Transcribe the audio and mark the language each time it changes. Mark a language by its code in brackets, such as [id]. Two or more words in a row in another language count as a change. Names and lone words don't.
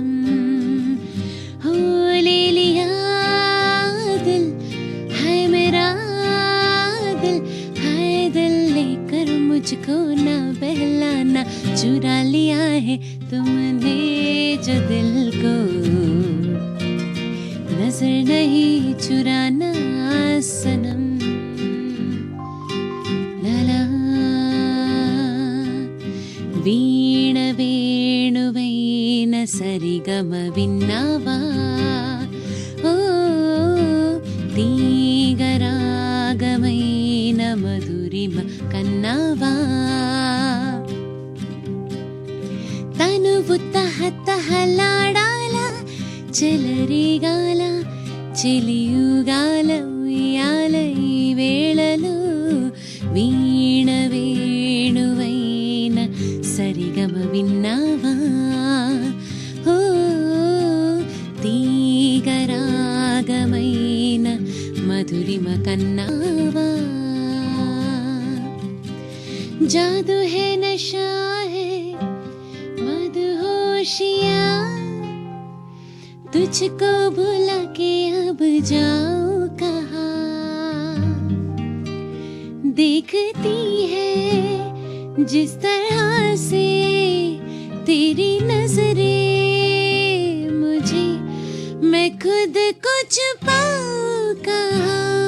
[hi] हो ले लिया दिल है मेरा दिल, है दिल लेकर मुझको ना बहलाना. चुरा लिया है तुमने जो दिल को, नजर नहीं चुराना सनम. [te] లల వీణ వేణువైన సరిగమ విన్నావా. ఓ తీగరాగమైన మధురిమ కన్నావా. తనువు తహతహలాడాల చెలరేగాల చెలియుగాల ఉయ్యాల ఈ వేళలో. వీణ వేణువైన సరిగమ విన్నావా. ఓ తీగరాగమైన మధురిమ కన్నావా. [hi] जादू है नशा है मदहोशियाँ, तुझको भुला के अब जाऊं कहाँ. देखती है जिस तरह से तेरी नजरें मुझे, मैं खुद को छुपाऊं कहाँ.